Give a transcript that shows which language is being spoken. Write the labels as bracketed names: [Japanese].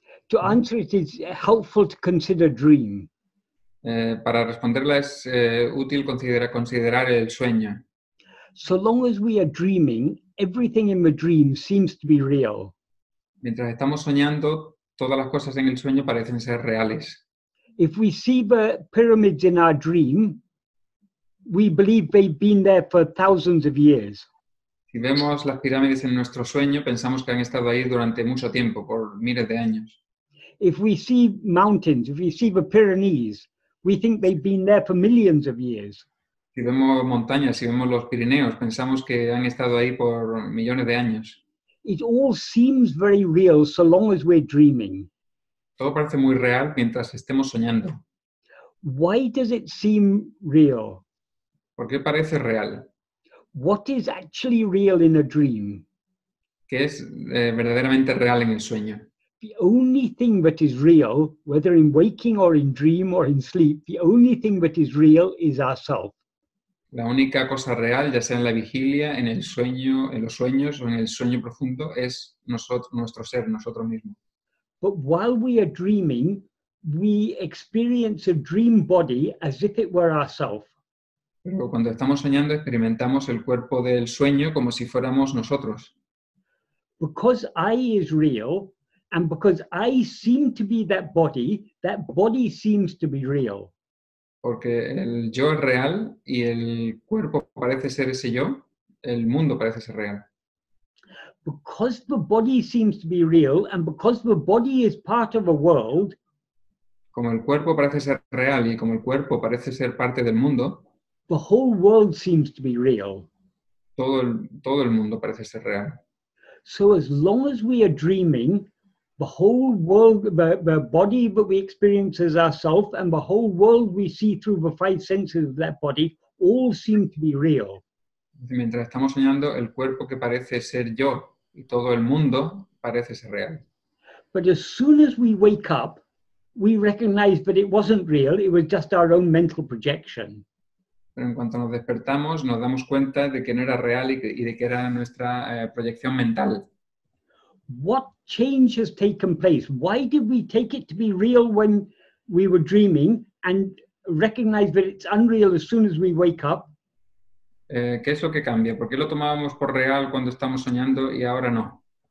[English] To answer it is helpful to consider dream. [Spanish] Para responderla es útil considerar el sueño. [English] So long as we are dreaming, everything in the dream seems to be real. [Spanish] Mientras estamos soñando, todas las cosas en el sueño parecen ser reales. [English] If we see the pyramids in our dream, we believe they've been there for thousands of years. [Spanish] Si vemos las pirámides en nuestro sueño, pensamos que han estado ahí durante mucho tiempo, por miles de años. [English] If we see mountains, if we see the Pyrenees, we think they've been there for millions of years. [Spanish] Si vemos montañas, si vemos los Pirineos, pensamos que han estado ahí por millones de años. [English] It all seems very real so long as we're dreaming. [Spanish] Todo parece muy real mientras estemos soñando. [English] Why does it seem real? [Spanish] ¿Por qué parece real? [English] What is actually real in a dream? [Spanish] ¿Qué es verdaderamente real en el sueño? [English] The only thing that is real, whether in waking or in dream or in sleep, the only thing that is real is ourself. [Spanish] La única cosa real, ya sea en la vigilia, en el sueño, en los sueños o en el sueño profundo, es nuestro ser, nosotros mismos. [English] But while we are dreaming, we experience a dream body as if it were ourself. [Spanish] Pero cuando estamos soñando, experimentamos el cuerpo del sueño como si fuéramos nosotros. [English] Because I is real, and because I seem to be that body seems to be real. [Spanish] Porque el yo es real y el cuerpo parece ser ese yo, el mundo parece ser real. [English] Because the body seems to be real, and because the body is part of a world, [Spanish] como el cuerpo parece ser real y como el cuerpo parece ser parte del mundo, [English] the whole world seems to be real. [Spanish] Todo el mundo parece ser real. [English] So as long as we are dreaming, the whole world, the body that we experience as ourself and the whole world we see through the 5 senses of that body all seem to be real. [Spanish] Mientras estamos soñando, el cuerpo que parece ser yo y todo el mundo parece ser real. [English] But as soon as we wake up, we recognize that it wasn't real, it was just our own mental projection. [Spanish] Pero en cuanto nos despertamos, nos damos cuenta de que no era real y de que era nuestra proyección mental. [English] What change has taken place? Why did we take it to be real when we were dreaming and recognize that it's unreal as soon as we wake up? [Spanish] ¿Qué es lo que cambia? ¿Por qué lo tomábamos por real cuando estamos soñando y ahora no?